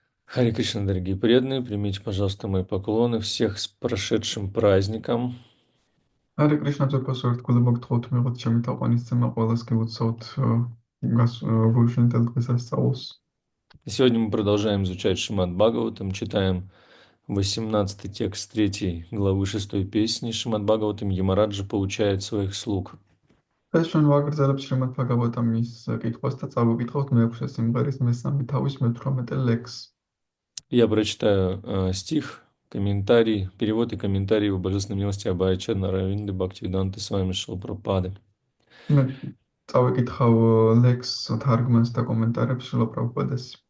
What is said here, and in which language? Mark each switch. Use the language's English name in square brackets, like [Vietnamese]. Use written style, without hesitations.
[Russian] Харе Кришна, дорогие преданные, примите, пожалуйста, мои поклоны, всех с прошедшим праздником. [Georgian] Hare Krishna ძვირფასო ერთგულება გთხოვთ მიღოთ ჩემი თაყვანისცემა ყველას გილოცავთ გულშემატკივრ დღესასწაულს. [Russian] И сегодня мы продолжаем изучать Шримад Бхагаватам, читаем 18-й текст 3 главы 6 песни. Шримад Бхагаватам Ямараджа получает своих слуг. [Georgian] ეს ჩვენ ვაგრძელებთ შრიმად ბჰაგავატამის კითხვას და წავიკითხავთ მე-6 სიმღერის მესამე თავის მე-18 ლექს. [Russian] Я прочитаю стих, комментарий, перевод и комментарий его божественной милости Абхая-чарана Аравинды Бхактивиданты с вами Шрила Прабхупады. [Georgian] მე წავიკითხავ ლექს თარგმანს და კომენტარებს შრილა პრაბჰუპადეს.